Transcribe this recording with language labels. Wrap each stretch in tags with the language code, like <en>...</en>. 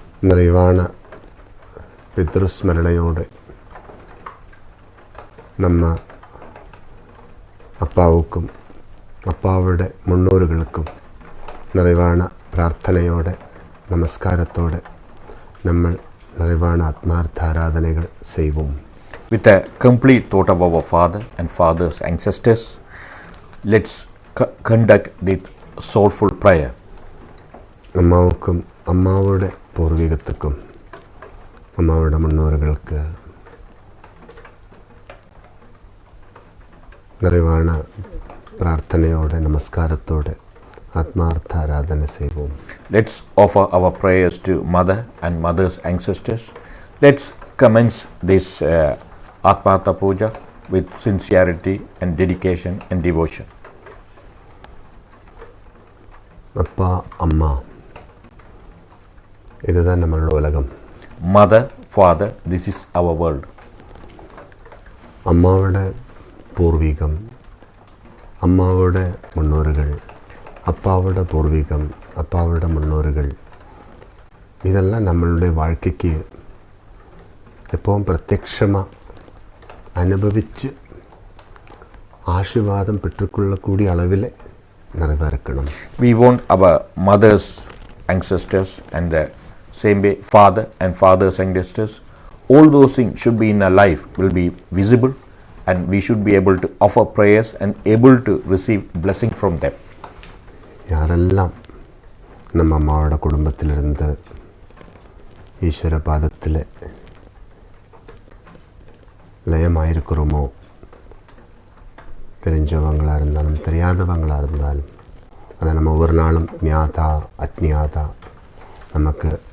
<ta>நிறைவான பித்ருஸ்மரணையோடு நம்ம அப்பாவுக்கும் அப்பாவோட முன்னோர்களுக்கும் நிறைவான பிரார்த்தனையோடு நமஸ்காரத்தோடு நம்ம நிறைவான ஆத்மார்த்த ஆராதனைகள் செய்வோம்.</ta> <en>With a complete thought of our father and father's ancestors, let's conduct the soulful prayer.</en> <ta>அம்மாவுக்கும் அம்மாவோட பூர்வீகத்துக்கும் அம்மாவோட முன்னோர்களுக்கு நிறைவான பிரார்த்தனையோட நமஸ்காரத்தோடு ஆத்மார்த்த ஆராதனை செய்வோம்.</ta> <en>Let's offer our prayers to mother and mother's ancestors. Let's commence this Atmartha Puja with sincerity and dedication and devotion.</en> <ta>அப்பா அம்மா இதுதான் நம்மளோட உலகம்.</ta> <en>Mother, father, this is our world.</en> <ta>அம்மாவோட பூர்வீகம், அம்மாவோட முன்னோர்கள், அப்பாவோட பூர்வீகம், அப்பாவோட முன்னோர்கள், இதெல்லாம் நம்மளுடைய வாழ்க்கைக்கு எப்பவும் பிரத்யக்ஷமாக அனுபவித்து ஆசீர்வாதம் பெற்றுக்கொள்ளக்கூடிய அளவில் நிறைவாக இருக்கணும்.</ta> <en>We want our mother's ancestors and the same way father and father's ancestors, all those things should be in our life, will be visible, and we should be able to offer prayers and able to receive blessing from them.</en> <ta>யாரெல்லாம் நம்ம அம்மாவோட குடும்பத்திலிருந்து ஈஸ்வர பாதத்தில் லயமாயிருக்கிறோமோ, தெரிஞ்சவங்களாக இருந்தாலும் தெரியாதவங்களாக இருந்தாலும் அதை நம்ம ஒவ்வொரு நாளும் ஞாதா அஜ்ஞாதா நமக்கு</ta>